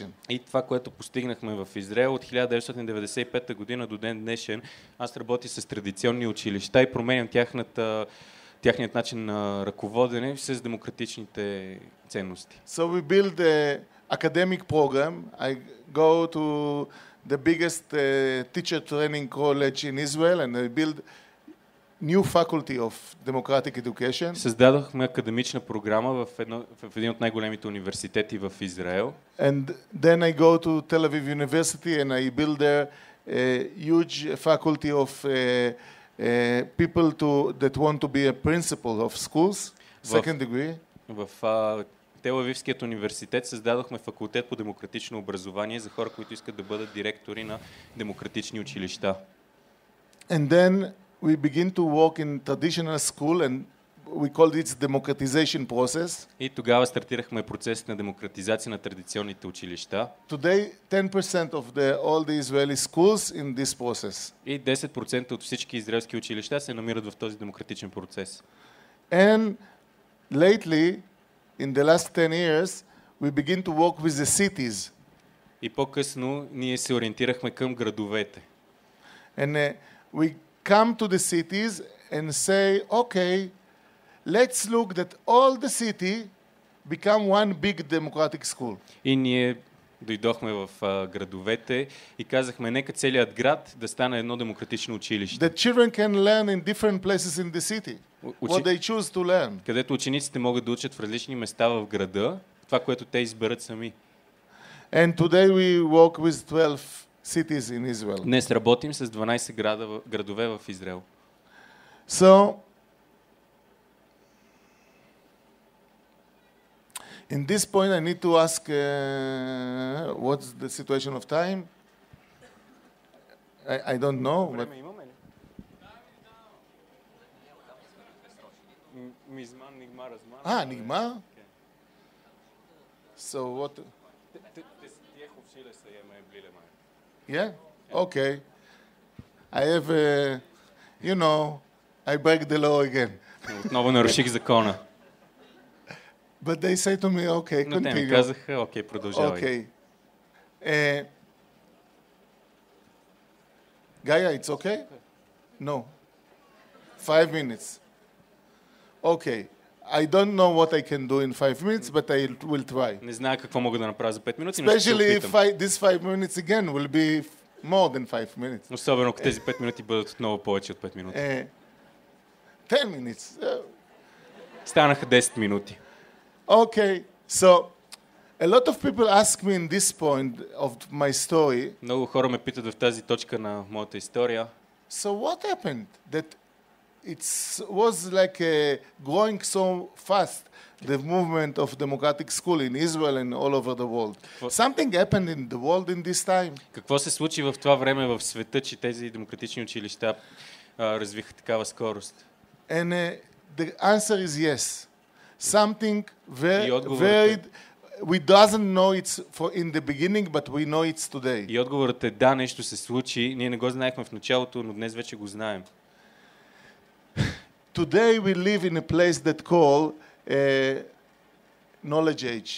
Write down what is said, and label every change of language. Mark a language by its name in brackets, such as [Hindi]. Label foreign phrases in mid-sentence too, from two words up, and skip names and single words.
[Bulgarian] И това, което постигнахме в Израел от 1995 година до ден днешен, аз работя с традиционни училища и променям тяхният начин на ръководене с демократичните ценности. [English] So we build a academic program. I go to the biggest teacher training college in Israel and I build new faculty of democratic education. [Bulgarian] Създадохме академична програма в един от най-големите университети в Израел. [English] And then I go to Tel Aviv University and I build there a huge faculty of people that want to be a principal of schools, second degree. [Bulgarian] В Тел-Авивският университет създадохме факултет по демократично образование за хора, които искат да бъдат директори на демократични училища. [English] And then we begin to work in traditional school and we call it democratization process. [Bulgarian] И тогава стартирахме процес на демократизация на традиционните училища. [English] Today 10% of all the Israeli schools in this process. [Bulgarian] И 10% от всички израелски училища се намират в този демократичен процес. [English] And lately in the last 10 years we begin to work with the cities. [Bulgarian] И по-късно ние се ориентирахме към градовете. [English] And we come to the cities and say, okay, let's look that all the city become one big democratic school. [Bulgarian] И ние дойдохме в градовете и казахме, нека целият град да стане едно демократично училище. [English] The children can learn in different places in the city. What they choose to learn. [Bulgarian] Където учениците могат да учат в различни места в града, това, което те изберат сами. [English] And today we work with 12 cities in Israel. [Bulgarian] Днес работим с 12 градове в Израел. [English] So, in this point I need to ask what's the situation of time? I don't know. But נגמר? So what? Yeah? Okay. I have I break the law again. [Bulgarian] Отново наруших закона. [English] But they say to me, okay, [Bulgarian] Но те ми [English] continue. [Bulgarian] казаха, окей, продължавай. [English] Okay. Gaia, it's okay? No. 5 minutes. Okay. I don't know what I can do in 5 minutes, but I will try. [Bulgarian] Не знае какво мога да направя за 5 минути, но ще се [English] Especially [Bulgarian] опитам. [English] if these 5 minutes again will be more than 5 minutes. [Bulgarian] Особено ако тези 5 минути бъдат отново повече от 5 минути. [English] 10 minutes. [Bulgarian] Станаха 10 минути. [English] Okay. So, a lot of people ask me in this point of my story, [Bulgarian] Много хора ме питат в тази точка на моята история. [English] so what happened that it was like growing so fast, the movement of democratic school in Israel and all over the world. Something happened in the world in this time. [Bulgarian] Какво се случи в това време в света, че тези демократични училища развиха такава скорост? [English] And the answer is yes. Something very, [Bulgarian] И отговорът [English] very, we doesn't know it's in the beginning, but we know it's today. [Bulgarian] И отговорът е да, нещо се случи. Ние не го знаехме в началото, но днес вече го знаем. [English] Today we live in a place that call knowledge age.